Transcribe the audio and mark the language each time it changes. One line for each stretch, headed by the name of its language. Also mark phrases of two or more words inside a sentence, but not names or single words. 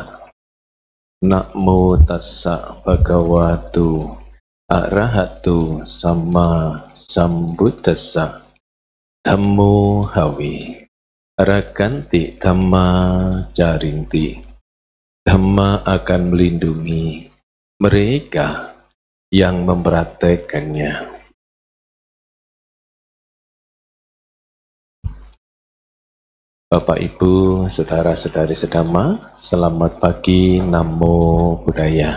Pali: Namo tassa bhagavato arahato sama sambuddhassa. Dhammo hawe raganti dhamma jarinti.
Indonesian: Dhamma akan melindungi mereka yang mempraktekannya. Bapak Ibu, saudara-saudari sedama, selamat pagi,
Pali: Namo Buddhaya.